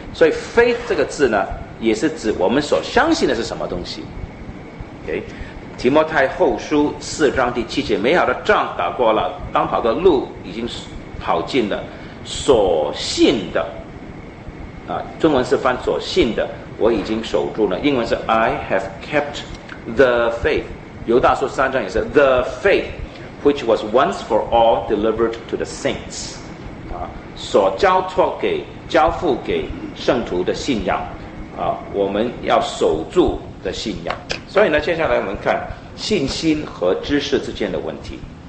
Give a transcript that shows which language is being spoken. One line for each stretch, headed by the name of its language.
Chinese: 所以 faith 这个字呢，也是指我们所相信的是什么东西。 OK，提摩太后书四章第七节，美好的仗打过了，当跑的路已经跑尽了，所信的啊，中文是翻所信的，我已经守住了。英文是
English: I have kept the faith。
Chinese: 犹大书三章也是
English: the faith which was once for all delivered to the saints
Chinese: 啊，所交付给圣徒的信仰啊，我们要守住的信仰。所以呢，接下来我们看信心和知识之间的问题。